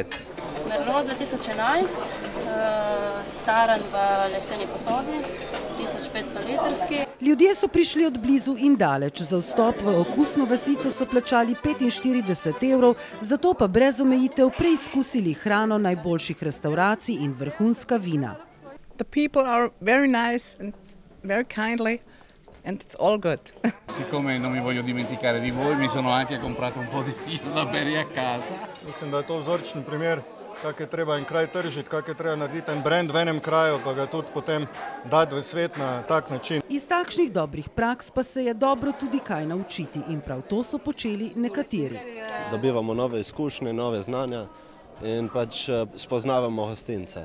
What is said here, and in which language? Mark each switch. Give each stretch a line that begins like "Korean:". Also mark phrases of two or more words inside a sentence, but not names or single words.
Slovenian: Merlot 2011, staran v leseni posodi, 1500 litrski. Ljudje so prišli od blizu in daleč. Za vstop v okusno vasico so plačali 45 €, zato pa brez omejitev preizkusili hrano najboljših restauracij in vrhunska vina.
English: The people are very nice and very kindly and it's all good.
Italian: Siccome non mi voglio dimenticare di voi, mi sono anche comprato un po' di vino da bere a casa.
Slovenian: Mislim, da je to vzorčen primer, kako je treba en kraj tržiti, kako je treba narediti en brand v enem kraju, pa ga tudi potem dati v svet na tak način. Iz takšnih dobrih praks pa se je dobro tudi kaj naučiti in prav to so počeli nekateri. Dobivamo nove izkušnje, nove znanja in pač spoznavamo hostince.